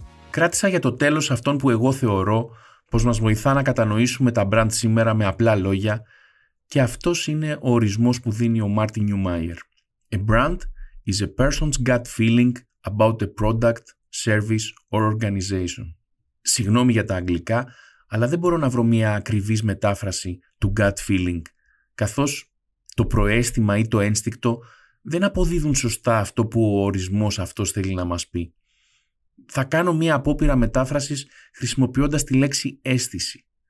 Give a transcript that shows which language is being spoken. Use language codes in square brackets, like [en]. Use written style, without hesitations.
[el] Κράτησα για το τέλος αυτόν που εγώ θεωρώ πως μας βοηθά να κατανοήσουμε τα brand σήμερα με απλά λόγια Και αυτός είναι ο ορισμός που δίνει ο Μάρτιν Νιουμάιερ. [en] A brand is a person's gut feeling about a product, service or organization. [el] Συγγνώμη για τα αγγλικά, αλλά δεν μπορώ να βρω μια ακριβής μετάφραση του gut feeling, καθώς το προαίσθημα ή το ένστικτο δεν αποδίδουν σωστά αυτό που ο ορισμός αυτός θέλει να μας πει. Θα κάνω μια απόπειρα μετάφρασης χρησιμοποιώντας τη λέξη αίσθηση.